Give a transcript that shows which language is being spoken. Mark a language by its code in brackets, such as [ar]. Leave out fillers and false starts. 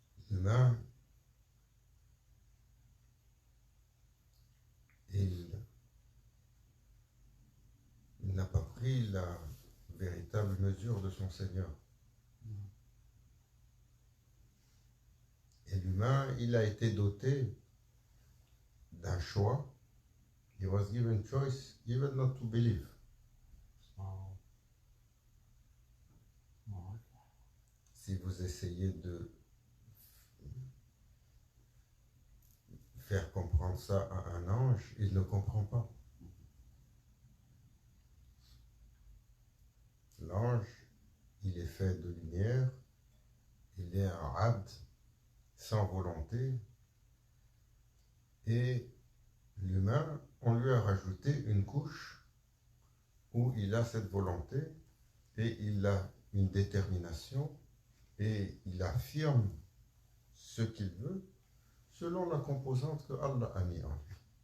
[fr] L'humain, il n'a pas pris la véritable mesure de son Seigneur. Et l'humain, il a été doté d'un choix. [en] He was given choice even not to believe. [fr] Si vous essayez de faire comprendre ça à un ange, il ne comprend pas. L'ange, il est fait de lumière, il est un abd sans volonté, et l'humain, on lui a rajouté une couche où il a cette volonté et il a une détermination et il affirme ce qu'il veut selon la composante que Allah a mis en lui.